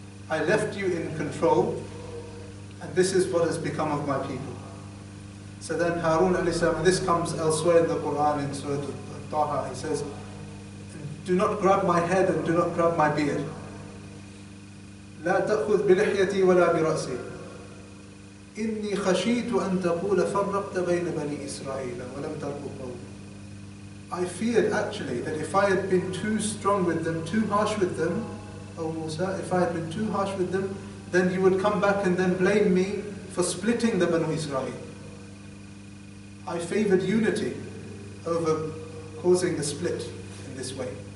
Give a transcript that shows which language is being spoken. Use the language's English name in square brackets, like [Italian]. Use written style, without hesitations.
[English] I left you in control, and this is what has become of my people. So then Harun alayhi salam, and this comes elsewhere in the Qur'an in Surah Taha, he says, do not grab my head and do not grab my beard. [Arabic] لا تأخذ بلحيتي ولا برأسي. إني خشيت أن تقول فرقت بين بني إسرائيل ولم ترقب قولي. [English] I feared actually that if I had been too strong with them, too harsh with them, O Musa, if I had been too harsh with them, then you would come back and then blame me for splitting the Banu Israel. I favored unity over causing the split in this way.